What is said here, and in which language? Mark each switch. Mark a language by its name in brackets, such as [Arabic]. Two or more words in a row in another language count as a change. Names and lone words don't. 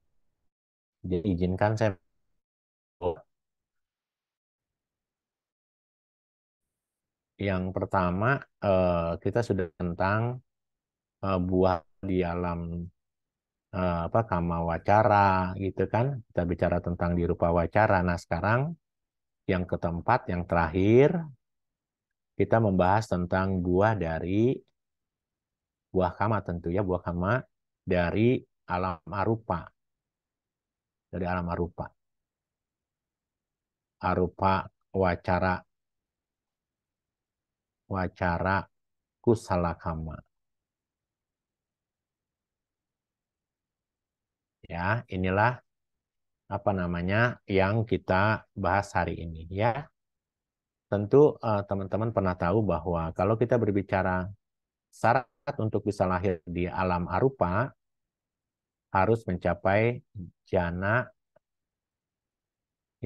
[Indonesian] Jadi izinkan saya yang pertama, kita sudah tentang buah di alam [Pali] kama wacara [Indonesian] gitu kan, kita bicara tentang di [Pali] rupa wacara. [Indonesian] Nah sekarang yang keempat, yang terakhir, kita membahas tentang buah kama, tentu ya, buah kama dari alam [Pali] arupa, arupa wacara kusala kama. [Indonesian] Ya, inilah apa namanya yang kita bahas hari ini ya. Tentu teman-teman pernah tahu bahwa kalau kita berbicara syarat untuk bisa lahir di alam arupa harus mencapai jana ya.